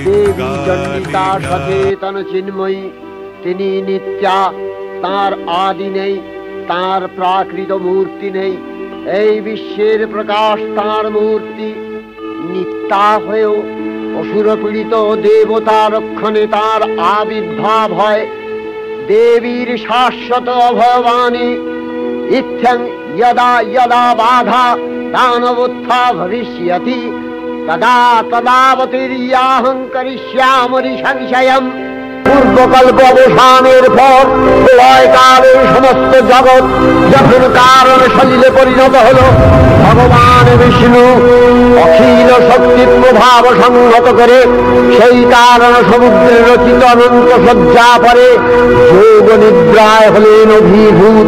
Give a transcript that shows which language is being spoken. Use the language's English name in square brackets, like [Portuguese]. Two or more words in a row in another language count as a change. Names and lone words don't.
[Bangla] দেবী চণ্ডিতা সচেতন চিন্ময়ী, তিনি নিত্যা, তার আদি নেই, তার প্রাকৃত মূর্তি নেই। এই বিশ্বের প্রকাশ তার মূর্তি। নিত্যা হয়েও অসুরপীড়িত দেবতা রক্ষণে তার আবির্ভাব হয়। দেবীর শাশ্বত অভয়বাণী [Sanskrit] ইত্যং यदा यदा बाधा दानवोत्था भविष्यति तदा तदावतीर्याहं करिष्यामि संशयम्। [Bangla] পূর্বকল্প অবসানের পর প্রলয়কালে সমস্ত জগৎ যখন কারণ সলিলে পরিণত হল, ভগবান বিষ্ণু অখিল শক্তির প্রভাব সংহত করে সেই কারণ সমুদ্রের রচিত অনন্ত শয্যা পরে যোগ নিদ্রায় হলেন অভিভূত।